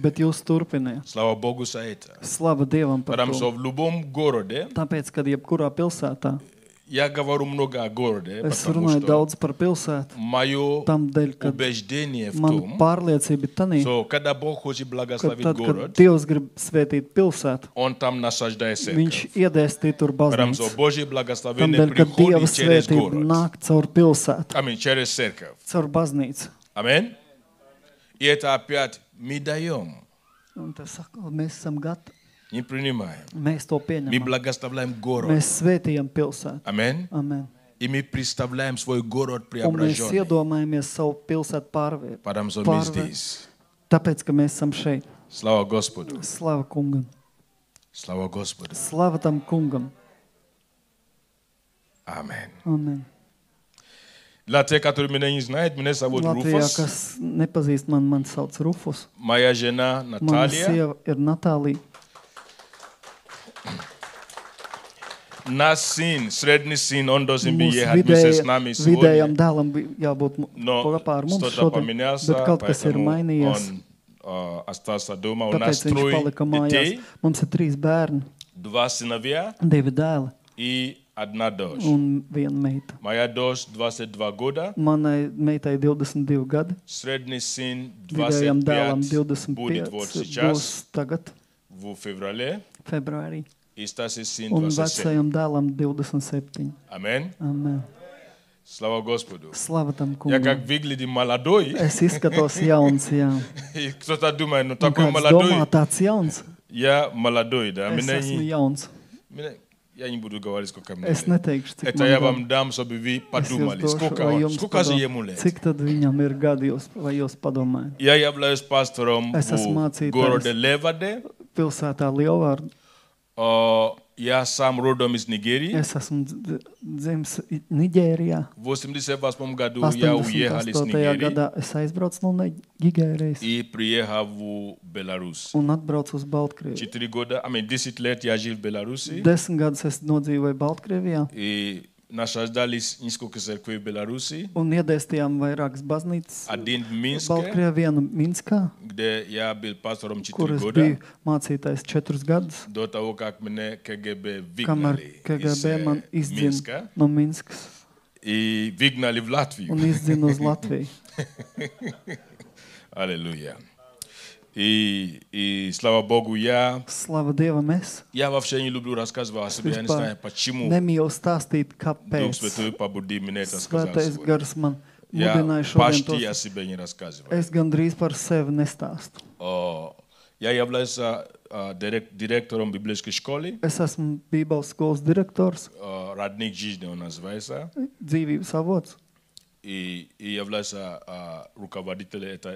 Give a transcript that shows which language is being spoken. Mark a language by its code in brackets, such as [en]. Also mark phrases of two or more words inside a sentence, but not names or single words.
[lv] bet jūs turpiniet. [ru] Слава Богу за это. [lv] Slava Dievam par [ru] Потому что [lv] to. [ru] в любом городе, [lv] Tāpēc, kad jebkurā pilsētā, [ru] я говорю много о городе, [lv] es [ru] потому [lv] runāju [ru] что [lv] daudz par pilsētu, [ru] мое [lv] tamdēļ, kad [ru] убеждение в [lv] man [ru] том, [lv] pārliecība ir tanī, [ru] что когда Бог хочет [lv] ka [ru] благословить [lv] tad, kad [ru] город, [lv] Dievs grib svētīt pilsētu, [ru] Он там насаждает [lv] viņš [ru] церковь. [lv] iedēstī tur [ru] Потому что [lv] baznīcu. [ru] Божье благословение [lv] Tamdēļ, kad Dieva [ru] приходит через [lv] svētība [ru] город. [lv] nāk caur pilsētu, [ru] Аминь, через церковь. [lv] caur baznīcu. [ru] Аминь. И это опять мы даем. [lv] Un tas saka, mēs esam gatavi. [ru] Не принимаем. [lv] Mēs to [ru] Мы [lv] pieņemam. [ru] благословляем город. [lv] Mēs svētījam pilsētu. [ru] Amen. [lv] Amen. [ru] И мы представляем свой город [lv] Un mēs [ru] преображенный. [lv] iedomājamies savu pilsētu [ru] Потому что мы здесь. [lv] Tāpēc, ka mēs esam šeit. [ru] Слава Господу. [lv] Slava kungam. [ru] Слава Господу. [lv] Slava tam kungam. [ru] Amen. [lv] Amen. [ru] Для тех, которые меня не знают, меня зовут [lv] Latvijā, [ru] Руфус. [lv] kas nepazīst mani sauc Rufus. [ru] Моя жена [lv] Mana [ru] Наталья. [lv] sieva ir Natālija. [ru] Наш сын, средний сын, он должен быть [lv] Mūsu [ru] ехать вместе с нами [lv] vidējam [ru] сегодня. [lv] dēlam bija jābūt [ru] Но [lv] kopā ar mums [ru] что-то [lv] šodien, [ru] поменялся, [lv] bet kaut kas ir [ru] поэтому [lv] mainījies. [ru] он остался дома. У нас [lv] Tāpēc viņš [ru] трое [lv] palika mājās. [ru] детей, [lv] Mums ir 3 bērni, [ru] 2 сыновья [lv] 2 dēli [ru] и одна дочь. [lv] un 1 meita. [ru] Моя дочь 22 года, [lv] Manai meitai 22 gadi, [ru] средний сын [lv] vidējam dēlam [ru] 25 будет вот [lv] 25 [ru] сейчас, [lv] būs tagad, [ru] в феврале, [lv] februārī, [ru] и старший сын [lv] un [ru] 27. [lv] vecajam dēlam 27. [ru] Amen. [lv] Amen. [ru] Слава Господу. [lv] Slava tam [ru] Я как [lv] kungam. [ru] выглядим молодой, [lv] Es izskatos jauns, jā. [ru] и кто-то думает, ну [lv] Un [ru] такой [lv] kāds [ru] молодой. [lv] domā, tāds jauns. [ru] Я молодой, да. [lv] Es esmu jauns. [ru] Я не буду говорить, сколько мне [lv] Es [ru] лет. [lv] neteikšu, cik [ru] Это [lv] man [ru] я [lv] gadu. [ru] вам дам, чтобы вы [lv] Es jums [ru] подумали, [lv] došu, vai [ru] сколько [lv] jums [ru] же [lv] padomā- [ru] ему лет. [lv] Cik tad viņam ir gadi, vai jūs padomājat? [ru] Я являюсь пастором [lv] Es esmu [ru] в [lv] mācītājs. [ru] городе Леваде. [lv] Pilsētā Lielvārdā. [ru] Я сам родом из Нигерии. [lv] Es esmu dzimis Nigērijā. [ru] В 88 году я уехал из [lv] 88. [ru] Нигерии [lv] gadā es aizbraucu no Nigērijas [ru] и приехал в Беларусь. [lv] un atbraucu uz Baltkrieviju. [ru] 4 года, 10 лет я жил в Беларуси. [lv] 10 gadus es nodzīvoju Baltkrievijā [ru] И насаждались несколько церквей в Беларуси. [lv] un iedēstījām vairākas baznīcas [ru] Один в Минске, [lv] Baltkrievijā, vienu Minskā, [ru] где я был пастором 4 [lv] kur es [ru] года. [lv] biju mācītājs 4 gadus, [ru] До того, как меня КГБ [lv] kamēr [ru] выгнали из [lv] KGB man izdzina [ru] Минска [lv] no Minskas [ru] и выгнали в Латвию. [lv] un izdzina uz Latviju. [ru] Аллилуйя. И слава Богу, я [lv] Slava Dievam es. [ru] вообще не люблю рассказывать о себе. Я не знаю, почему [lv] Nemīlu stāstīt, [ru] Дух [lv] kāpēc. [ru] Святой побудил меня это сказать [lv] Svētais [ru] сегодня. [lv] gars man [ru] Я [lv] mudināja šodien [ru] почти о [lv] to. [ru] себе не рассказываю. [lv] Es gandrīz par sevi nestāstu. [ru] Я являюсь директором библейской школы. [lv] Es esmu Bībeles skolas direktors, [ru] Родник жизни он называется. [lv] dzīvības avots. [ru] И являюсь руководителем этой